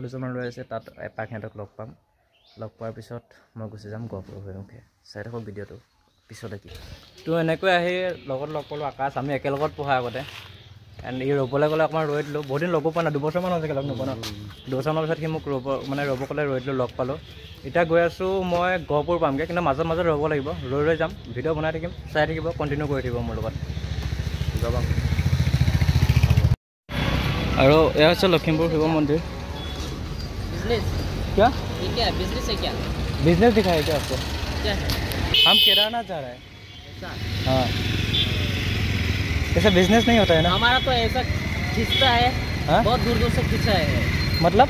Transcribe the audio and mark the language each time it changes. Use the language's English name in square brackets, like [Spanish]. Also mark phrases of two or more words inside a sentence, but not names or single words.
[Assamese] দুজনমান ৰৈ আছে তাত এপাক সিহঁতক লগ পাম লগ পোৱাৰ পিছত মই গুচি যাম গহপুৰ অভিমুখে চাই থাকক ভিডিঅ'টো পিছতে কি তো এনেকৈ আহি লগত লগ পালোঁ আকাশ আমি একেলগত পঢ়া আগতে এণ্ড ই ৰ'বলৈ গ'লে অকণমান ৰৈ দিলোঁ বহুত দিন লগো পোৱা নাই 2 বছৰমান হৈছে লগ নোপোৱা ন 2 বছৰমানৰ পিছত সি মোক ৰ'ব ক'লে ৰৈ দিলোঁ লগ পালোঁ এতিয়া গৈ আছোঁ মই গহপুৰ পামগৈ কিন্তু মাজত ৰ'ব লাগিব ৰৈ যাম ভিডিঅ' বনাই থাকিম চাই থাকিব কণ্টিনিউ কৰি থাকিব মোৰ লগত যাব আৰু এয়া হৈছে লখিমপুৰ শিৱ মন্দিৰ [Hindi] बिजनेस क्या ये क्या है बिजनेस है क्या बिजनेस दिखाया क्या आपको क्या है हम केदारनाथ जा रहे हैं ऐसा हाँ ऐसा बिजनेस नहीं होता है ना हमारा तो ऐसा खींचता है हाँ? बहुत दूर दूर से खींचा है मतलब